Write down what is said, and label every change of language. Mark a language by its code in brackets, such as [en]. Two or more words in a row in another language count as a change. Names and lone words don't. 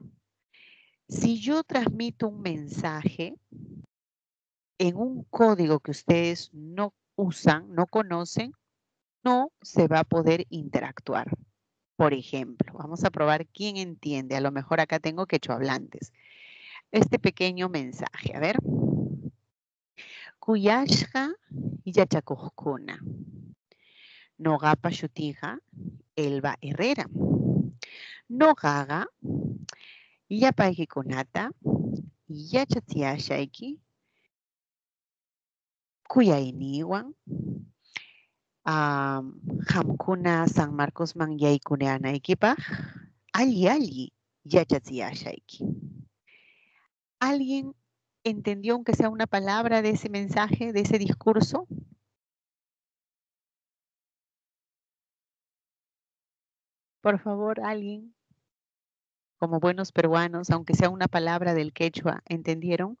[es] Si yo transmito un mensaje en un código que ustedes no usan, no conocen, no se va a poder interactuar. Por ejemplo, vamos a probar quién entiende. A lo mejor acá tengo quechohablantes. Este pequeño mensaje, a ver. [qu] Kuyashka yachakuskuna. Nogapa shutija Elba Herrera. Nogaga, yapaykikunata, yachatiashayki, kuyayniwan, hamkuna San Marcos man yaykuneanaykipaj, alli yachatiashayki. [es] ¿Alguien entendió aunque sea una palabra de ese mensaje, de ese discurso? Por favor, alguien, como buenos peruanos, aunque sea una palabra del quechua, ¿entendieron?